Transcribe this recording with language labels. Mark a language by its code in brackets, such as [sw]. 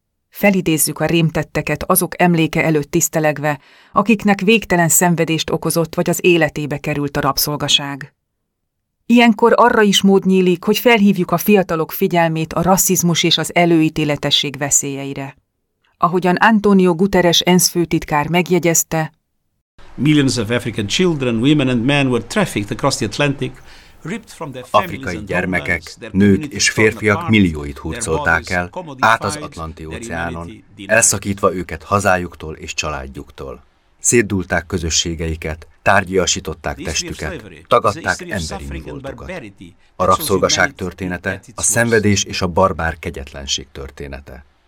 [hu] Felidézzük a rémtetteket azok emléke előtt tisztelegve, akiknek végtelen szenvedést okozott vagy az életébe került a rabszolgaság. Ilyenkor arra is mód nyílik, hogy felhívjuk a fiatalok figyelmét a rasszizmus és az előítéletesség veszélyeire. Ahogyan Antonio Guterres ENSZ főtitkár megjegyezte, [en] millions of African children, women and men were trafficked across the Atlantic, ripped from their families. [hu] Afrikai gyermekek, nők és férfiak millióit hurcolták el át az Atlanti-óceánon, elszakítva őket hazájuktól és családjuktól. Szétdúlták közösségeiket, tárgyiasították testüket, tagadták emberi voltukat. A rabszolgaság története a szenvedés és a barbár kegyetlenség története.